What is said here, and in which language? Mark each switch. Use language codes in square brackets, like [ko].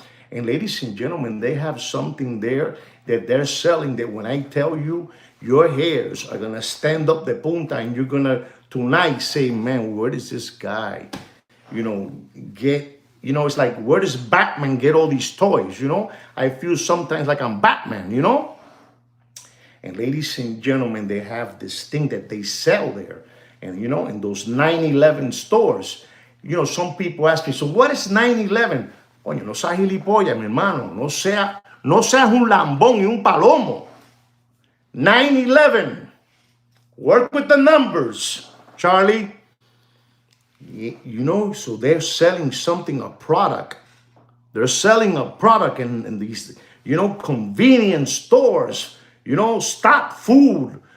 [en] And ladies and gentlemen, they have something there that they're selling that when I tell you, your hairs are going to stand up [es] the punta [en] and you're going to tonight say, man, where does this guy, get, it's like, where does Batman get all these toys, I feel sometimes like I'm Batman, And ladies and gentlemen, they have this thing that they sell there. And, in those 9/11 stores, some people ask me, so what is 9/11? [es] Coño, no seas gilipollas, mi hermano. No seas un lambón y un palomo. [en] 9/11. Work with the numbers, Charlie. So they're selling something, a product. They're selling a product in these, convenience stores, stock food.